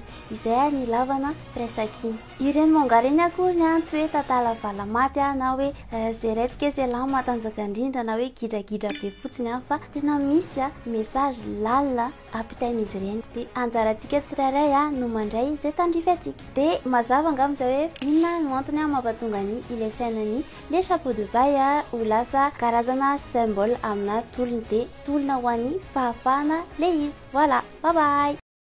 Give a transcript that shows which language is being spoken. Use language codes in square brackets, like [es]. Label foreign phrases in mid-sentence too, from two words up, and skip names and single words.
[mg] Izay ny lavana firaisakiny. Ireny manga reny akory tsy hoe tantala valamaty na hoe zeretsika izay lamo matanjaka indrindra na hoe gidragidra be fotsiny fa tena misy message lalina ampitain'izy ireny. Dia anjarantsika tsirairay no mandray izay tandrify atsika. Dia mazava angambizay hoe inona no antony mampatonga ny ilay sainan'ny le [fr] chapeau de paille [mg] ho lasa karazana symbole amina tolony dia tolona ho an'ny fahafahana le izy. [en] Voilà, bye bye.